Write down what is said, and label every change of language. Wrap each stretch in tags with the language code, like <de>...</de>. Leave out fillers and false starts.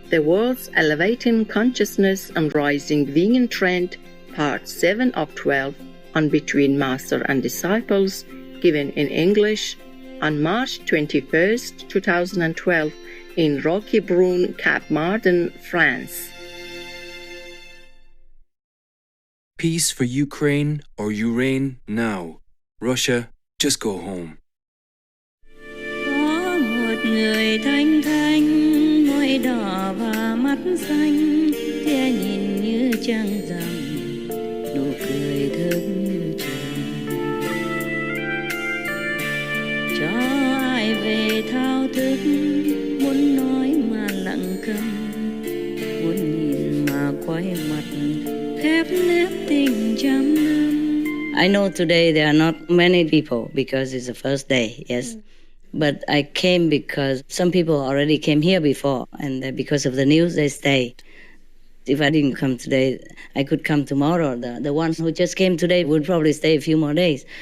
<en>The World's Elevating Consciousness and Rising Vegan Trend, Part 7 of 12, on Between Master and Disciples, given in English on March 21st, 2012, in Roquebrune, Cap Martin, France. Peace for Ukraine or Ukraine now. Russia, just go home.</en> <vi>Có một người thanh thanh, môi đỏ và mắt xanh, tia nhìn như trăng rằm, nụ cười thức trần. Cho ai về thao thức, muốn nói mà lặng câm, muốn nhìn mà quay mặt, khép nép tình trăm năm.</vi> <en>I know today there are not many people because it's the first day, yes. But I came because some people already came here before, and because of the news, they stay. If I didn't come today, I could come tomorrow. The ones who just came today would probably stay a few more days.</en>